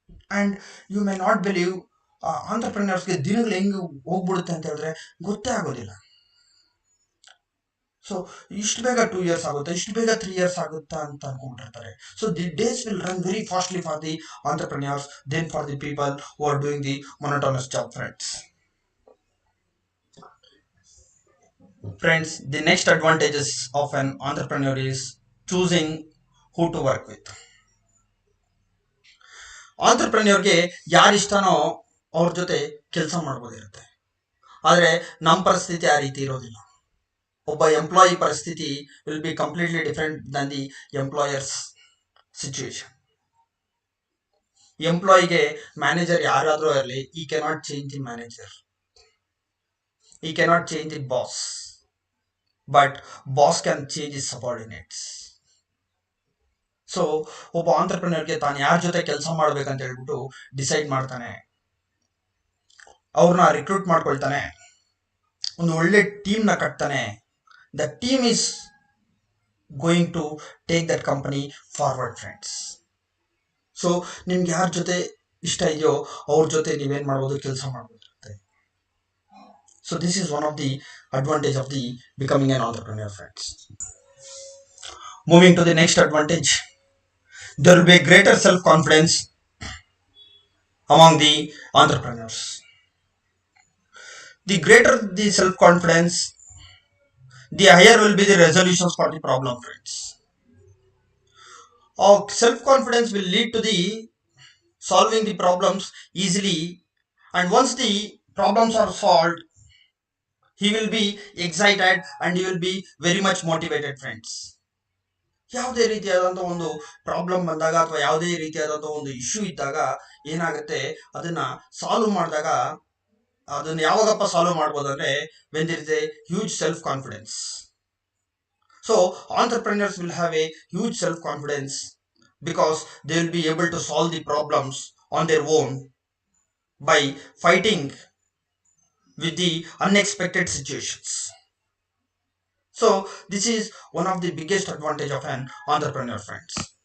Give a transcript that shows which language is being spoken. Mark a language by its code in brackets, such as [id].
[en] and you may not believe, [kn] ಆಂಟರ್ಪ್ರಿನರ್ಸ್ಗೆ ದಿನಗಳು ಹೆಂಗೆ ಹೋಗ್ಬಿಡುತ್ತೆ ಅಂತ ಹೇಳಿದ್ರೆ ಗೊತ್ತೇ ಆಗೋದಿಲ್ಲ. ಸೊ ಇಷ್ಟು ಬೇಗ 2 years ಆಗುತ್ತೆ, ಇಷ್ಟು ಬೇಗ 3 years ಆಗುತ್ತಾ ಅಂತ ಅನ್ಕೊಂಡಿರ್ತಾರೆ. [en] So the days will run very fastly for the entrepreneurs than for the people who are doing the monotonous job, friends. Friends, the next advantages of an entrepreneur is choosing who to work with. [kn] ಆಂಟರ್ಪ್ರಿನಿಯರ್ಗೆ ಯಾರು ಇಷ್ಟನೋ ಅವ್ರ ಜೊತೆ ಕೆಲಸ ಮಾಡ್ಬೋದಿರುತ್ತೆ. ಆದರೆ ನಮ್ಮ ಪರಿಸ್ಥಿತಿ ಆ ರೀತಿ ಇರೋದಿಲ್ಲ. ಒಬ್ಬ ಎಂಪ್ಲಾಯಿ ಪರಿಸ್ಥಿತಿ [en] Will be completely different than the employers situation. [kn] ಎಂಪ್ಲಾಯಿಗೆ manager ಯಾರಾದರೂ ಇರಲಿ, [en] He cannot change the manager, he cannot change the boss, but boss can change his subordinates. [kn] So ಒಬ್ಬ ಆಂಟರ್ಪ್ರಿನರ್ಗೆ ತಾನು ಯಾರ ಜೊತೆ ಕೆಲಸ ಮಾಡ್ಬೇಕಂತ ಹೇಳ್ಬಿಟ್ಟು ಡಿಸೈಡ್ ಮಾಡ್ತಾನೆ, ಅವ್ರನ್ನ ರಿಕ್ರೂಟ್ ಮಾಡ್ಕೊಳ್ತಾನೆ, ಒಂದು ಒಳ್ಳೆ ಟೀಮ್ನ ಕಟ್ತಾನೆ. [en] The team is going to take that company forward, friends. [kn] So ನಿಮ್ಗೆ ಯಾರ ಜೊತೆ ಇಷ್ಟ ಇದೆಯೋ ಅವ್ರ ಜೊತೆ ನೀವೇನು ಮಾಡ್ಬೋದು, ಕೆಲಸ ಮಾಡ್ಬೋದಿರುತ್ತೆ. [en] So this is one of the advantage of the becoming an entrepreneur, friends. Moving to the next advantage, there will be a greater self-confidence among the entrepreneurs. The greater the self-confidence, the higher will be the resolutions for the problem, friends. Our self-confidence will lead to the solving the problems easily, and once the problems are solved, he will be excited and he will be very much motivated, friends. [kn] ಯಾವುದೇ ರೀತಿಯಾದಂಥ ಒಂದು problem ಬಂದಾಗ ಅಥವಾ ಯಾವುದೇ ರೀತಿಯಾದಂಥ ಒಂದು issue ಇದ್ದಾಗ ಏನಾಗುತ್ತೆ, ಅದನ್ನ ಸಾಲ್ವ್ ಮಾಡಿದಾಗ, ಅದನ್ನ ಯಾವಾಗಪ್ಪ ಸಾಲ್ವ್ ಮಾಡ್ಬೋದು ಅಂದ್ರೆ [en] When there is a huge self confidence. So entrepreneurs will have a huge self confidence because they will be able to solve the problems on their own by fighting with the unexpected situations. So this is one of the biggest advantage of an entrepreneur, friends.